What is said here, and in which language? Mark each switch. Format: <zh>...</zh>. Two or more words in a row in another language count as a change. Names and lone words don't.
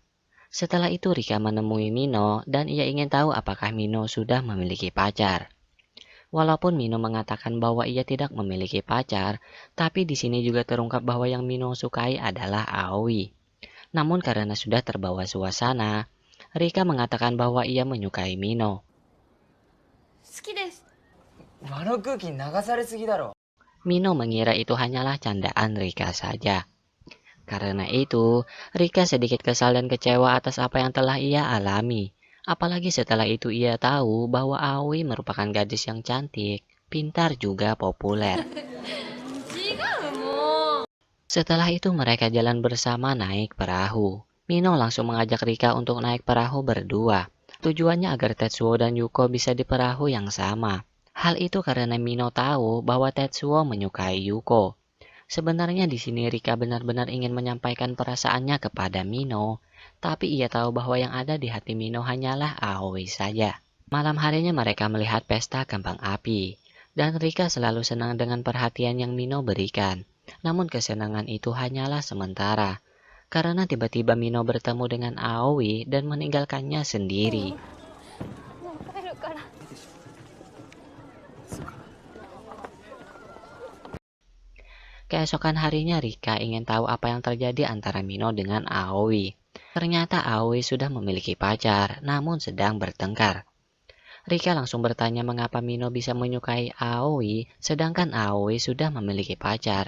<id>Setelah itu Rika menemui Mino dan ia ingin tahu apakah Mino sudah memiliki pacar. Walaupun Mino mengatakan bahwa ia tidak memiliki pacar, tapi di sini juga terungkap bahwa yang Mino sukai adalah Aoi. Namun karena sudah terbawa suasana, Rika mengatakan bahwa ia menyukai Mino.</id> <ja>好きです。場の空気に流されすぎだろ。</ja> <id>Mino mengira itu hanyalah candaan Rika saja. Karena itu, Rika sedikit kesal dan kecewa atas apa yang telah ia alami. Apalagi setelah itu ia tahu bahwa Aoi merupakan gadis yang cantik, pintar juga populer.</id> <ja>違うもう。</ja> <id>Setelah itu mereka jalan bersama naik perahu. Mino langsung mengajak Rika untuk naik perahu berdua. Tujuannya agar Tetsuo dan Yuko bisa di perahu yang sama. Hal itu karena Mino tahu bahwa Tetsuo menyukai Yuko. Sebenarnya di sini Rika benar-benar ingin menyampaikan perasaannya kepada Mino, tapi ia tahu bahwa yang ada di hati Mino hanyalah Aoi saja. Malam harinya mereka melihat pesta kembang api, dan Rika selalu senang dengan perhatian yang Mino berikan. Namun kesenangan itu hanyalah sementara, karena tiba-tiba Mino bertemu dengan Aoi dan meninggalkannya sendiri.</id> <ja>もう帰るから。</ja> <id>Keesokan harinya Rika ingin tahu apa yang terjadi antara Mino dengan Aoi. Ternyata Aoi sudah memiliki pacar, namun sedang bertengkar. Rika langsung bertanya mengapa Mino bisa menyukai Aoi, sedangkan Aoi sudah memiliki pacar.</id>